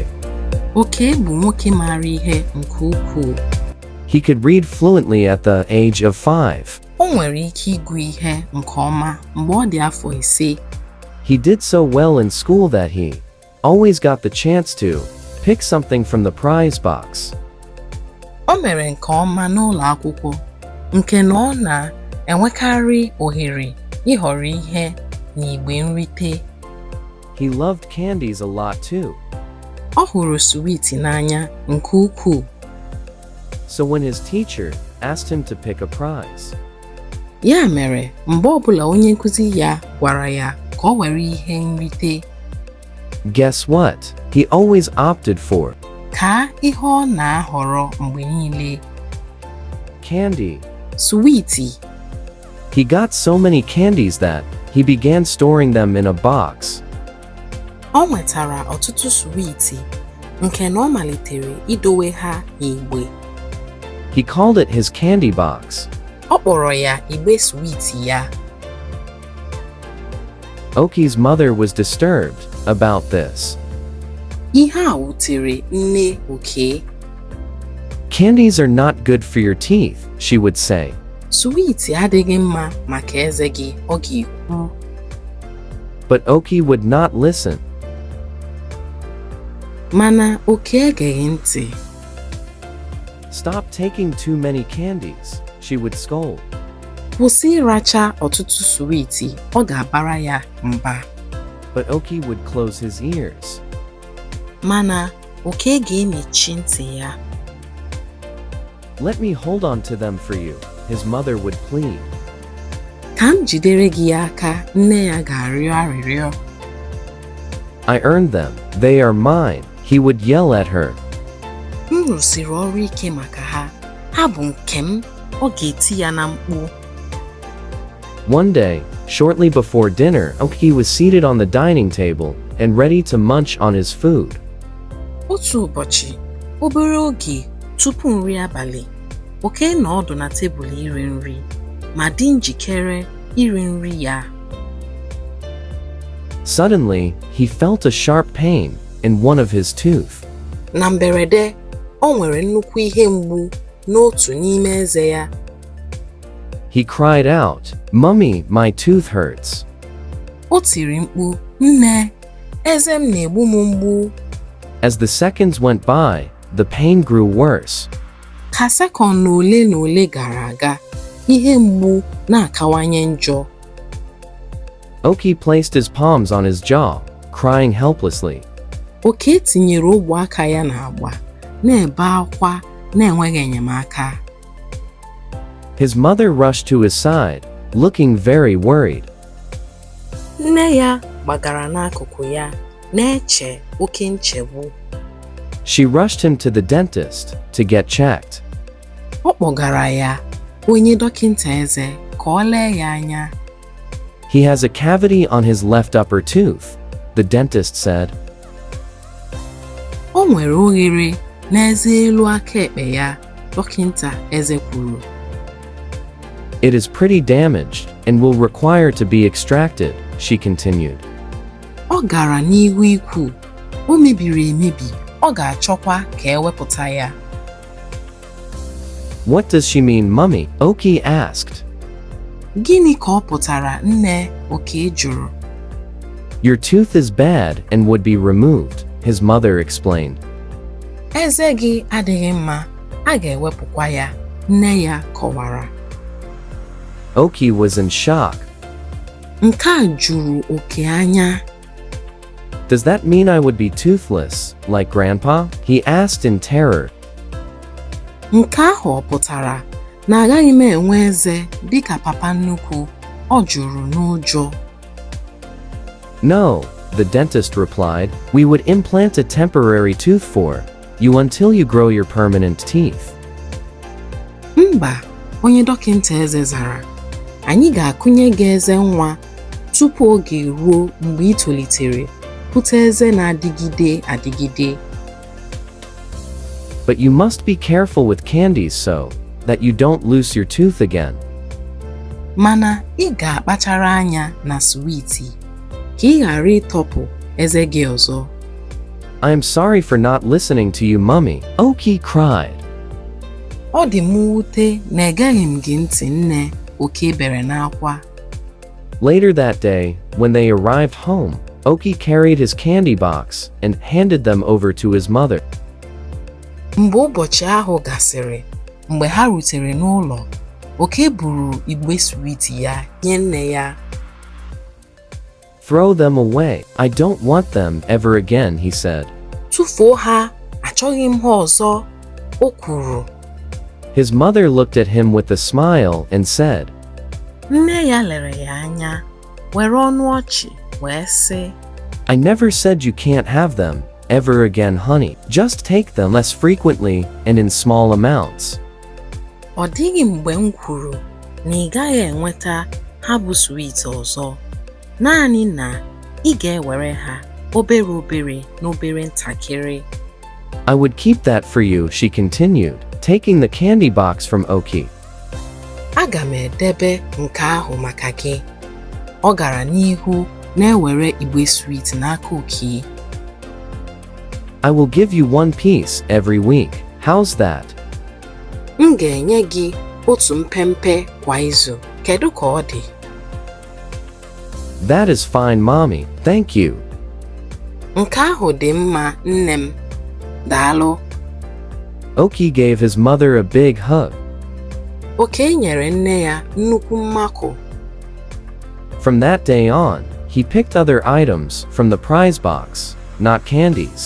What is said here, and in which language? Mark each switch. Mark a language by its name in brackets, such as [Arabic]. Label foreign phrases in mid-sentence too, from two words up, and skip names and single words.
[Igbo] Oke bụ nwoke maara ihe nke ukwuu. [English] He could read fluently at the age of 5. [Igbo] O nwere ike ịgụ ihe nke ọma mgbe ọ dị afọ 5. [English] He did so well in school that he always got the chance to pick something from the prize box. [Igbo] O mere nke ọma n'ụlọ akwụkwọ, nke na ọ na-enwekarị ohere ịhọrọ ihe n'igbe nrite. [English] He loved candies a lot too. [Igbo] Ọ hụrụ Switi n'anya nke ukwuu. [English] So when his teacher asked him to pick a prize, [Igbo] Ya mere, mgbe ọbụla onye nkuzi ya gwara ya ka o were ihe nrite, [English] guess what? He always opted for [Igbo] ka ihe ọ na-ahọrọ mgbe niile. [English] candy. [Igbo] Switi. [English] He got so many candies that he began storing them in a box. [Igbo] Ọ nwetara ọtụtụ Switi, nke na ọ malitere idowe ha n'igbe. [English] He called it his candy box. [Igbo] Ọ kpọrọ ya igbe Switi ya. [English] Oki's mother was disturbed about this. [Igbo] Ihe a wutere nne Oke. [English] Candies are not good for your teeth, she would say. [Igbo] Switi adịghị mma maka eze gị, ọ ga-ekwu. [English] But Oki would not listen. [Igbo] Mana Oke egeghị ntị. [English] Stop taking too many candies, she would scold. [Igbo] Kwụsị ịracha ọtụtụ Switi, ọ ga-abara ya mba. [English] But Oki would close his ears. [Igbo] Mana Oke ga-emechi ntị ya. [English] Let me hold on to them for you, his mother would plead. [Igbo] Ka m jidere gị aka, nne ya ga-arịọ arịrịọ. [English] I earned them, they are mine, he would yell at her. [Igbo] M rụsiri ọrụ ike maka ha, ha bụ nke m, ọ ga-eti ya na mkpu. [English] One day, shortly before dinner, Oki was seated on the dining table and ready to munch on his food. [Igbo] Otu ụbọchị, obere oge tupu nri abalị, Oke nọ ọdụ na tebụl iri nri, ma dị njikere iri nri ya. [English] Suddenly, he felt a sharp pain in one of his teeth. [Igbo] Na mberede, o nwere nnukwu ihe mgbu n'otu n'ime eze ya. [English] He cried out, "Mummy, my tooth hurts." [Igbo] O tiri mkpu, "Nne, eze m na-egbu m mgbu." [English] As the seconds went by, the pain grew worse. [Igbo] Ka sekọnd ole na ole gara aga, ihe mgbu na-akawanye njọ. [English] Oki placed his palms on his jaw, crying helplessly. [Igbo] Oke tinyere ogwe aka ya n'agba, na-ebe akwa na-enweghị enyemaka. [English] His mother rushed to his side, looking very worried. [Igbo] Nne ya gbagara n'akụkụ ya, na-eche oke nchegbu. [English] She rushed him to the dentist to get checked. [Igbo] Ọ kpọgara ya onye dọkịta eze ka ọ lee ya anya. [English] He has a cavity on his left upper tooth, the dentist said. [Igbo] O nwere oghere n'eze elu aka ekpe ya, dọkịta eze kwuru. [English] It is pretty damaged and will require to be extracted, she continued. [Igbo] Ọ gara n'ihu ikwu, o mebiri emebi, ọ ga-achọkwa ka ewepụta ya. [English] What does she mean, Mummy? Oki asked. [Igbo] Gịnị ka ọ pụtara, nne? Oke jụrụ. [English] Your tooth is bad and would be removed, his mother explained. [Igbo] Eze gị adịghị mma, a ga-ewepụkwa ya, nne ya kọwara. [English] Oki was in shock. [Igbo] Nke a juru Oke anya. [English] Does that mean I would be toothless, like Grandpa? He asked in terror. [Igbo] Nke ahụ ọ pụtara na agaghị m enwe eze dịka papa nnukwu, ọ jụrụ n'ụjọ. [English] No, the dentist replied, we would implant a temporary tooth for you until you grow your permanent teeth. [Igbo] Mba, onye dọkịnta eze zara, anyị ga-akụnye gị eze nwa tupu oge ruo mgbe ị tolitere, pụta eze na-adịgide adịgide. [English] But you must be careful with candies so that you don't lose your tooth again. [Igbo] Mana ị ga-akpachara anya na Switi ka ị ghara ịtọpụ eze gị ọzọ. [English] I am sorry for not listening to you, Mummy, Oki cried. [Igbo] Ọ dị m mwute na egeghị m gị ntị, nne, Oke bere n'akwa. [English] Later that day, when they arrived home, Oki carried his candy box and handed them over to his mother. [Igbo] Mgbe ụbọchị ahụ gasịrị, mgbe ha rutere n'ụlọ, Oke buru igbe Switi ya nye nne ya. [English] Throw them away. I don't want them ever again, he said. [Igbo] Tụfuo ha, achọghị m ha ọzọ, o kwuru. [English] His mother looked at him with a smile and said, [Igbo] Nne ya lere ya anya, were ọnụ ọchị wee sị, [English] I never said you can't have them ever again, honey. Just take them less frequently and in small amounts. [Igbo] Ọ dịghị mgbe m kwuru na ị gaghị enweta ha bụ Switi ọzọ, naanị na ị ga-ewere ha obere obere n'obere ntakịrị. [English] I would keep that for you, she continued, taking the candy box from Oki. [Igbo] Aga m edebe nke ahụ maka gị. Ọ gara n'ihu na-ewere igbe Switi n'aka Oke. [English] I will give you one piece every week. How's that? [Igbo] M ga-enye gị otu mpempe kwa izu. Kedu ka ọ dị? [English] That is fine, Mommy. Thank you. [Igbo] Nke ahụ dị mma, nne m. Daalụ. [English] Oki gave his mother a big hug. [Igbo] Oke nyere nne ya nnukwu mmakụ. [English] From that day on, he picked other items from the prize box, not candies.